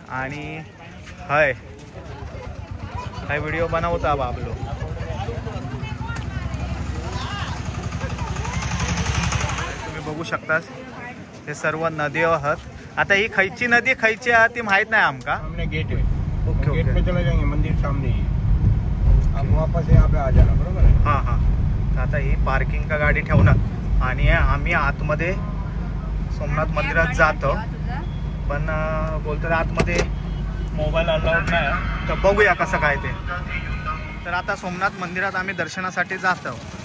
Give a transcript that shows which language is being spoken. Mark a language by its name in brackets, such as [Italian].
[Marathi] आणि हाय व्हिडिओ बनवता बाबलो. बघू शकतास हे सर्व नदी आहात. आता ही खयची नदी खयची आहे ती माहित नाही आमका. [Hindi] सामने गेट है. ओके गेट पे चले जाएंगे, मंदिर सामने ही है. आप वापस यहाँ पे आ जाना, बरोबर है? हां. [Marathi] आता ही पार्किंग का गाडी ठेवणार आणि आम्ही आतमध्ये सोमनाथ मंदिरात जातो. पण बोलतात आतमध्ये मोबाईल अलाउड नाही. तर बघूया कसं काय ते. तर आता सोमनाथ मंदिरात आम्ही दर्शनासाठी जातो.